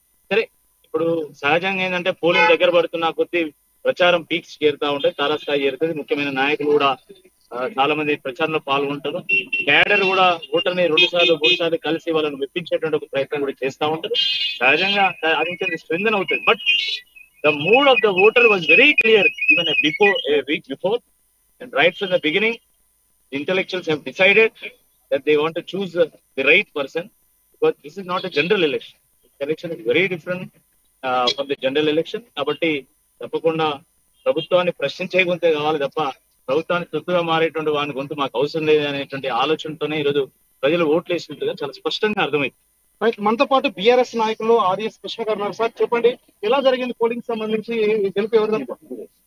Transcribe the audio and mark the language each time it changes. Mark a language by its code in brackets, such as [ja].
[te] సరే, ఇప్పుడు సహజంగా ఏంటంటే పోలింగ్ దగ్గర పడుతున్న కొద్దీ ప్రచారం పీక్స్ చేరుతా ఉంటాయి, తారాస్థాయి చేరుతుంది. ముఖ్యమైన నాయకులు కూడా చాలా మంది ప్రచారంలో పాల్గొంటారు. క్యాడర్ కూడా ఓటర్ని 2 సార్లు 3 సార్లు కలిసి వాళ్ళని మెప్పించేటువంటి ఒక ప్రయత్నం కూడా చేస్తూ ఉంటారు. సహజంగా అది స్ట్రెంథెన్ అవుతుంది. [en] But the mood of the voter was very clear even a week before, and right from the beginning the intellectuals have decided that they want to choose the right person, because this is not a general election. This election is very different from the general election. [te] కాబట్టి తప్పకుండా ప్రభుత్వాన్ని ప్రశ్నించే గొంతే కావాలి తప్ప ప్రభుత్వాన్ని తొత్తుగా మారేటువంటి వాని గొంతు మాకు అవసరం లేదు అనేటువంటి ఆలోచనతోనే ఈరోజు ప్రజలు ఓట్లు వేసినట్టుగా చాలా స్పష్టంగా అర్థమైంది. మనతో పాటు బీఆర్ఎస్ నాయకులు ఆర్ఎస్ కృష్ణ గారు ఉన్నారు. సార్ చెప్పండి, ఎలా జరిగింది పోలింగ్ సంబంధించి, గెలుపు ఎవరు అనుకుంటున్నారు?